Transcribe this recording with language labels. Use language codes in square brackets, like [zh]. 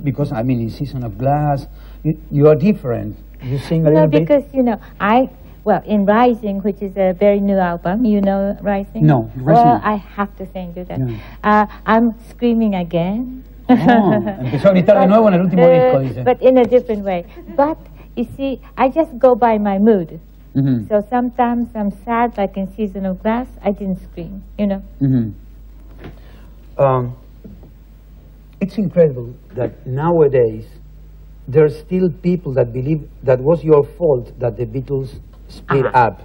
[en] Because I mean, in Season of Glass, you are different. You sing a little bit. No, because you know, in Rising, which is a very new album, you know Rising? No, Rising. Well, I have to sing you that. Yeah. I'm screaming again. [es] Empezó a gritar de nuevo en el último disco, dice. [en] But in a different way. But you see, I just go by my mood. Mm-hmm. So sometimes I'm sad, like in Season of Glass, I didn't scream, you know. Mm-hmm. It's incredible that nowadays there are still people that believe that was your fault that the Beatles split up.